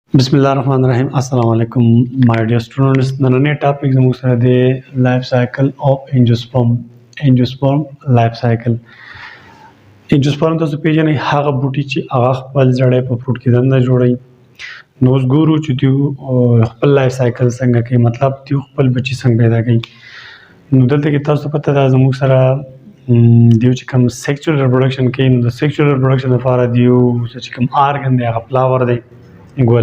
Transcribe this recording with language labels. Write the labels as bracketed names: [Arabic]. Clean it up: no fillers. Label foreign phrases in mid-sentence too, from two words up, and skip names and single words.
[Arabic] بسم الله الرحمن الرحیم. السلام علیکم [English] my dear students. [Pashto] نننې ټاپک زموږ سره دی [English] life cycle of angiosperm life cycle. [Pashto] angiosperm تاسو پیژنئ هغه بوټي چې هغه خپل زړی په فروټ کې دننه جوړوي. نو اوس ګورو چې دوی خپل [English] life cycle [Pashto] څنګه کوي، مطلب دوی خپل بچي څنګه پیدا کوي. نو دلته کې تاسو پته ده زموږ سره دیو چې کوم [English] sexual reproduction [Pashto] کوي، نو د [English] sexual reproduction [Pashto] لپاره دیو چې کوم آرګن دی هغه فلاور دی، ګل.